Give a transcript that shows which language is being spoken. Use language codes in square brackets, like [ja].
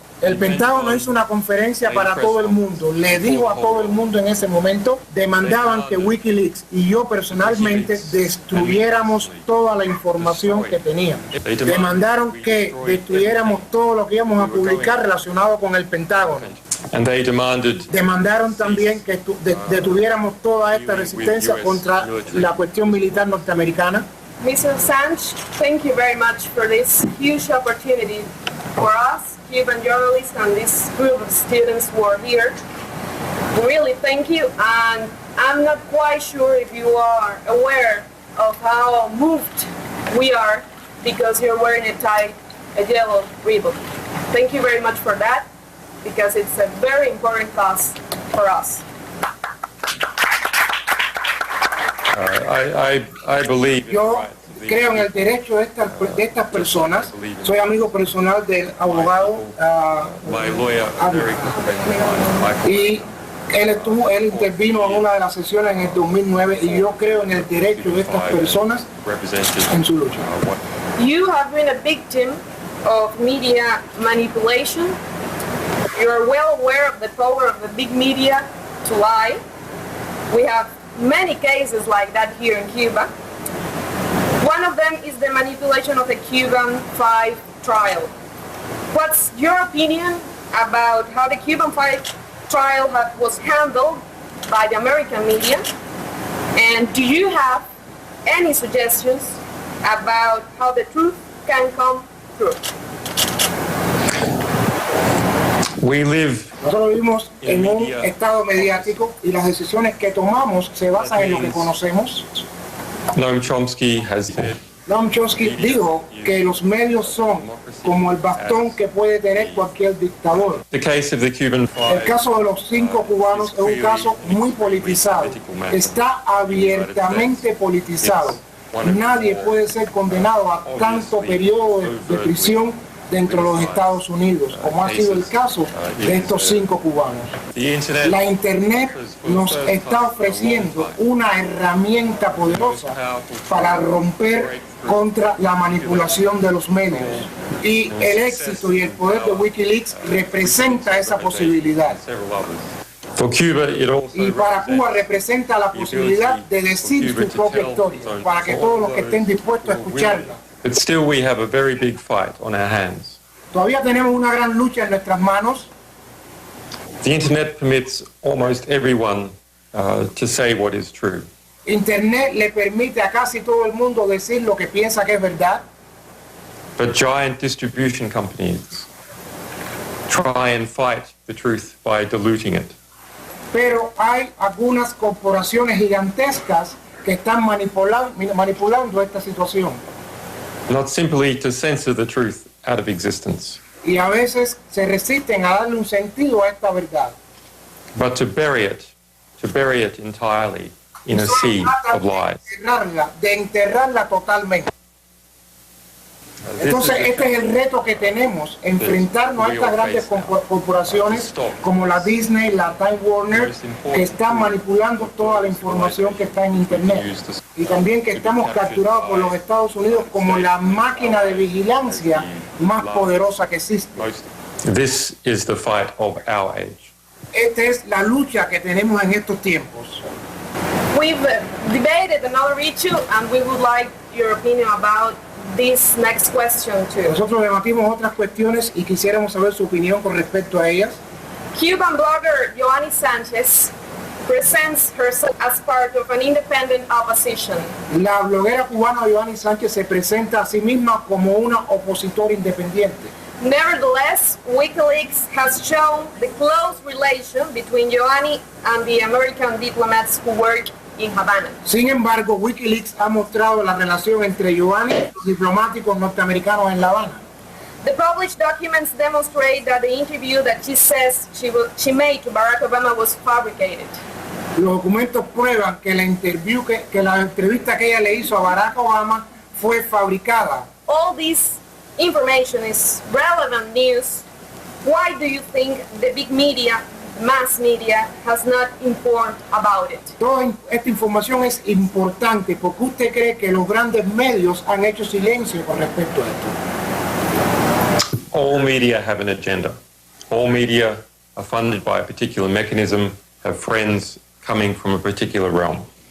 [es] El Pentágono hizo una conferencia para todo el mundo, le dijo a todo el mundo en ese momento, demandaban que Wikileaks y yo personalmente destruyéramos toda la información que teníamos. Demandaron que destruyéramos todo lo que íbamos a publicar relacionado con el Pentágono. [en] And they demanded [es] Demandaron también que detuviéramos toda esta resistencia contra la cuestión militar norteamericana. [en] Mr. Assange, thank you very much for this huge opportunity for us, Cuban journalists, and this group of students who are here. Really thank you, and I'm not quite sure if you are aware of how moved we are because you're wearing a yellow ribbon. Thank you very much for that, because it's a very important cause for us. I believe [es] Yo creo en el derecho de estas personas. Soy amigo personal del abogado [en] my lawyer very good friend of mine, Michael. [es] y él intervino en una de las sesiones en el 2009 y yo creo en el derecho de estas personas en su lucha. [en] You have been a victim of media manipulation. You are well aware of the power of the big media to lie. We have many cases like that here in Cuba. One of them is the manipulation of the Cuban 5 trial. What's your opinion about how the Cuban 5 trial was handled by the American media? And do you have any suggestions about how the truth can come through? We live [es] Nosotros vivimos en un estado mediático y las decisiones que tomamos se basan en lo que conocemos. [en] Noam Chomsky has said [es] Noam Chomsky dijo que los medios son como el bastón que puede tener cualquier dictador. [en] the case of the Cuban [es] El caso de los 5 cubanos es un caso muy politizado. Está abiertamente politizado. Nadie puede ser condenado a tanto periodo de prisión dentro de los Estados Unidos, como ha sido el caso de estos 5 cubanos. La Internet nos está ofreciendo una herramienta poderosa para romper contra la manipulación de los medios. Y el éxito y el poder de Wikileaks representa esa posibilidad. [en] For Cuba, it also [es] Y para Cuba representa la posibilidad de decir su propia historia, para que todos los que estén dispuestos a escucharla. [en] But still we have a very big fight on our hands. [es] Todavía tenemos una gran lucha en nuestras manos. [en] The internet permits almost everyone to say what is true. [es] Internet le permite a casi todo el mundo decir lo que piensa que es verdad, [en] But giant distribution companies try and fight the truth by diluting it. [es] pero hay algunas corporaciones gigantescas que están manipulando esta situación. [en] Not simply to censor the truth out of existence, [es] Y a veces se resisten a darle un sentido a esta verdad. [en] but to bury it entirely in a sea of lies. [es] De enterrarla totalmente. Entonces este es el reto que tenemos, enfrentarnos a estas grandes corporaciones como la Disney, la Time Warner, que están manipulando toda la información que está en Internet. Y también que estamos capturados por los Estados Unidos como la máquina de vigilancia más poderosa que existe. [en] This is the fight of our age. [es] Esta es la lucha que tenemos en estos tiempos. [en] We've debated another issue, and we would like your opinion about this next question too. [es] Nosotros debatimos otras cuestiones y quisiéramos saber su opinión con respecto a ellas. [en] Cuban blogger Yoani Sanchez presents herself as part of an independent opposition. [es] La bloguera cubana Yoani Sánchez se presenta a sí misma como una opositora independiente. [en] Nevertheless, WikiLeaks has shown the close relation between Yoani and the American diplomats who work in Havana. [es] Sin embargo, Wikileaks ha mostrado la relación entre Yoani y los diplomáticos norteamericanos en La Habana. [en] The published documents demonstrate that the interview that she says she made to Barack Obama was fabricated. [es] Los documentos prueban que la entrevista que ella le hizo a Barack Obama fue fabricada. [en] All this information is relevant news. Why do you think the big media, mass media, has not informed about it? [es] Toda esta información es importante porque usted cree que los grandes medios han hecho silencio con respecto a esto. [en] All media have an agenda. All media are funded by a particular mechanism, have friends coming from a particular realm.